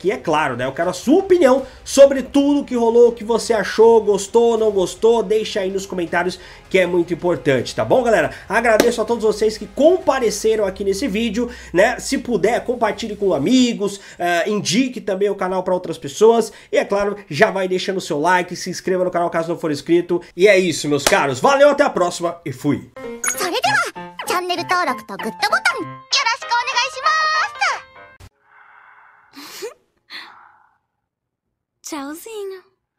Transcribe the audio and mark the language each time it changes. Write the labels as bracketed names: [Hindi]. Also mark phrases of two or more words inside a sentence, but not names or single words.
[Portuguese] É claro, né, eu quero a sua opinião sobre tudo que rolou, o que você achou, gostou, não gostou, deixa aí nos comentários, que é muito importante, tá bom, galera? Agradeço a todos vocês que compareceram aqui nesse vídeo, né? Se puder, compartilhe com amigos, indique também o canal para outras pessoas, e é claro, já vai deixando o seu like, se inscreva no canal caso não for inscrito. E é isso, meus caros, valeu, até a próxima e fui! [Japanese] チャンネル登録とグッドボタンよろしくお願いします。Tchauzinho.